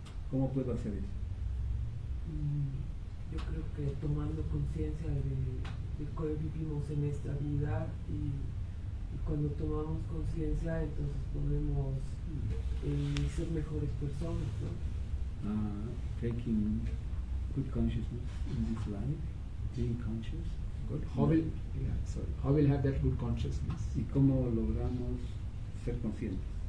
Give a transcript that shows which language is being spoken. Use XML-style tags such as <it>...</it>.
<es>¿Cómo puedo hacer eso? Yo creo que tomando conciencia de cómo vivimos en esta vida y cuando tomamos conciencia entonces podemos ser mejores personas, ¿no?</es> <en>Taking good consciousness in this life, being conscious. Good. How will have that good consciousness?</en> <es>¿Y cómo logramos ser conscientes?</es>